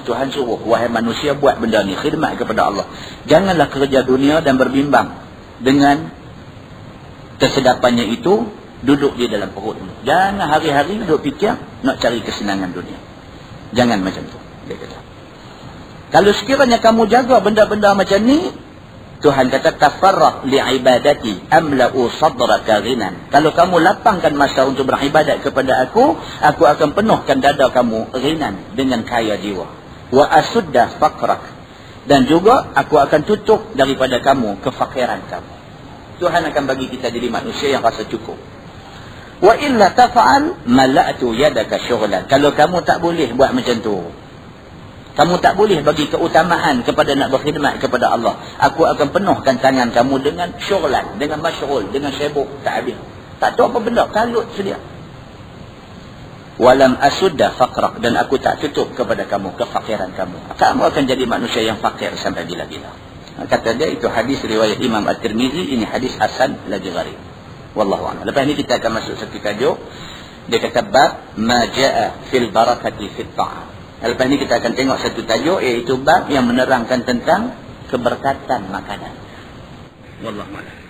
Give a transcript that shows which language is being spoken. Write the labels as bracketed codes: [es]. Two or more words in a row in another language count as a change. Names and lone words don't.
[ms] Tuhan suruh, wahai manusia buat benda ni, khidmat kepada Allah. Janganlah kerja dunia dan berbimbang dengan kesedapannya itu duduk di dalam perutmu. Jangan hari-hari duduk fikir nak cari kesenangan dunia. Jangan macam tu, dia kata. Kalau sekiranya kamu jaga benda-benda macam ni, Tuhan kata [ar] تفرغ لعبادتي أملأ صدرك غنى. [ms] Kalau kamu lapangkan masa untuk beribadat kepada aku akan penuhkan dada kamu ghinan dengan kaya jiwa. [ar] وأسد فقرك. [ms] Dan juga aku akan tutup daripada kamu kefakiran kamu. Tuhan akan bagi kita jadi manusia yang rasa cukup. [ar] وإلا تفعل ملأت يدك شغلا. [ms] Kalau kamu tak boleh buat macam tu, kamu tak boleh bagi keutamaan kepada nak berkhidmat kepada Allah, aku akan penuhkan tangan kamu dengan syughlan, dengan masyghul, dengan sibuk tak habis. Tak tahu apa benda, kalut sedia. [ar] ولم أسد فقرك, [ms] dan aku tak tutup kepada kamu kefakiran kamu. Kamu akan jadi manusia yang fakir sampai bila-bila. Kata dia itu hadis riwayat Imam At-Tirmizi, ini hadis hasan lagi gharib. [ar] والله أعلم. [ms] Lepas ni kita akan masuk satu tajuk. Dia kata [ar] باب ما جاء في البركة في الطعام. [ms] Lepas ni kita akan tengok satu tajuk, iaitu bab yang menerangkan tentang keberkatan makanan. [ar] والله أعلم.